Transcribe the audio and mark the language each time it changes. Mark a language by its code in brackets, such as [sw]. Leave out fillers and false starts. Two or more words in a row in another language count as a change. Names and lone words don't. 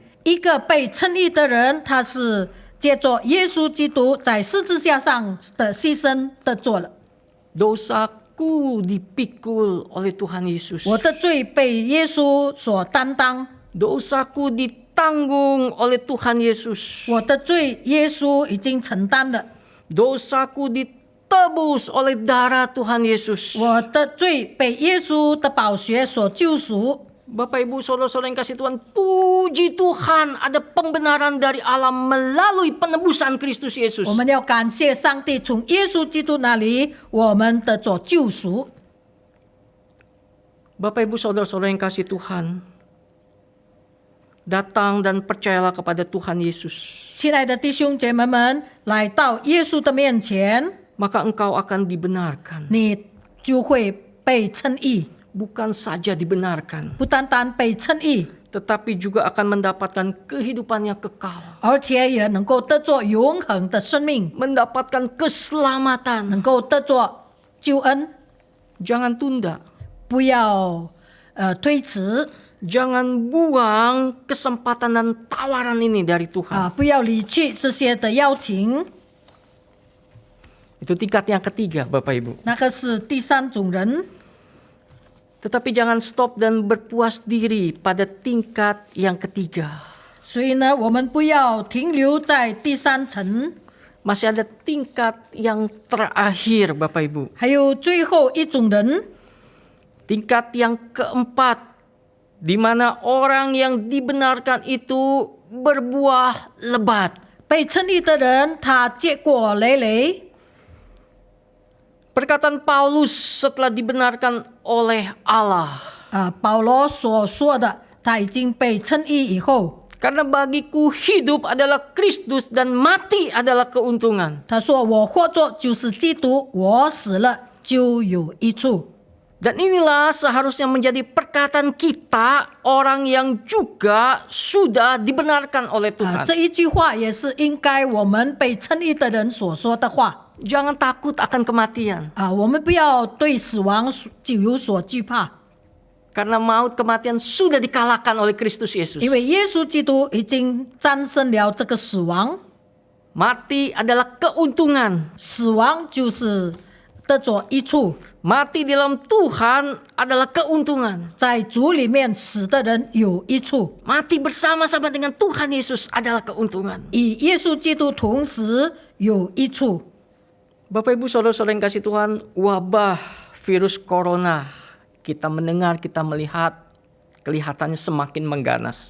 [zh] 一个被称义的人，他是借着耶稣基督在十字架上的牺牲的做了。 [id] Dosaku dipikul oleh Tuhan Yesus. [zh] 我的罪被耶稣所担当， [id] Dosaku ditanggung oleh Tuhan Yesus. [zh] 我的罪耶稣已经承担了， [id] Dosaku ditebus oleh darah Tuhan Yesus. [zh] 我的罪被耶稣的宝血所救赎。 [id] Bapak Ibu Saudara-saudara yang kasih Tuhan, puji Tuhan ada pembenaran dari Allah melalui penebusan Kristus Yesus. [zh] 我们要感谢上帝，从耶稣基督那里，我们得着救赎。 [id] Bapak Ibu Saudara-saudara yang kasih Tuhan, datang dan percayalah kepada Tuhan Yesus. [zh] 亲爱的弟兄姐妹们，来到耶稣的面前， [id] Maka engkau akan dibenarkan. [zh] 你就会被称义， [id] Bukan saja dibenarkan, [zh] 不单单被称义， [id] tetapi juga akan mendapatkan kehidupan yang kekal. [zh] 而且也能够得着永恒的生命， [id] Mendapatkan keselamatan. [zh] 能够得着救恩。 [id] Jangan tunda. [zh] 不要推迟 [id] Jangan buang kesempatan dan tawaran ini dari Tuhan. [zh] 不要离去这些的邀请。 [id] Itu tingkat yang ketiga, Bapak Ibu. [zh] 那个是第三种人， [id] Tetapi jangan stop dan berpuas diri pada tingkat yang ketiga. [zh] 所以呢，我们不要停留在第三层， [id] Masih ada tingkat yang terakhir, Bapak Ibu. [zh] 还有最后一种人， [id] Tingkat yang keempat, di mana orang yang dibenarkan itu berbuah lebat. [zh] 被称义的人，他结果累累。 [id] Perkataan Paulus setelah dibenarkan oleh Allah. [zh] 保罗所说的，他已经被称义以后， [id] Karena bagiku hidup adalah Kristus dan mati adalah keuntungan. [zh] 他说：“我活着就是基督，我死了就有益处。” [id] Dan inilah seharusnya menjadi perkataan kita, orang yang juga sudah dibenarkan oleh Tuhan. [zh] 这一句话也是应该我们被称义的人所说的话。 [id] Jangan takut akan kematian. [zh] 我们不要对死亡就有所惧怕， [id] Karena maut kematian sudah dikalahkan oleh Kristus Yesus. [zh] 因为耶稣基督已经战胜了这个死亡。 [id] Mati adalah keuntungan. [zh] 死亡就是得着益处， [id] Mati di dalam Tuhan adalah keuntungan. [zh] 在主里面死的人有益处， [id] Mati bersama-sama dengan Tuhan Yesus adalah keuntungan. [zh] 与耶稣基督同时有益处。 [id] Bapak Ibu Saudara-saudara yang kasih Tuhan, wabah virus corona, kita mendengar, kita melihat, kelihatannya semakin mengganas.